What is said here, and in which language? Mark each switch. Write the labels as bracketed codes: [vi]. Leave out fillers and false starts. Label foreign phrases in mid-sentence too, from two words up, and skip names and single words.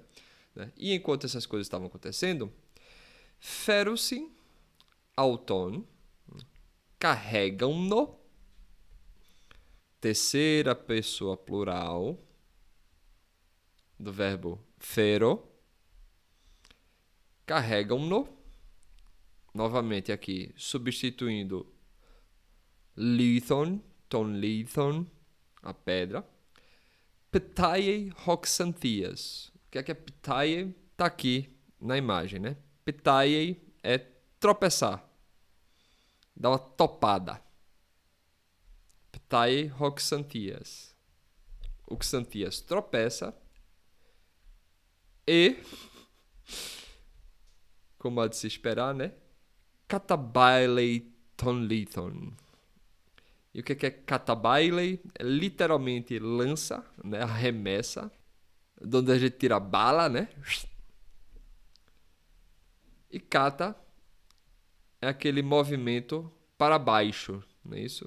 [pt] E enquanto essas coisas estavam acontecendo, [el] φέρουσιν αὐτόν [pt] carregam-no, terceira pessoa plural do verbo fero, carregam-no, novamente aqui substituindo lithon, [el] τὸν λίθον, [pt] a pedra. [el] πταίει ὁ Ξανθίας. [pt] O que é ptaiei? Está aqui na imagem, né? Ptaiei é tropeçar, dar uma topada. [el] πταίει ὁ Ξανθίας. [pt] O Xanthias tropeça e, como há de se esperar, né? [el] καταβάλλει τὸν λίθον. [pt] E o que é catabailei? É literalmente lança, né? Arremessa, de onde a gente tira bala, né? E cata é aquele movimento para baixo, não é isso?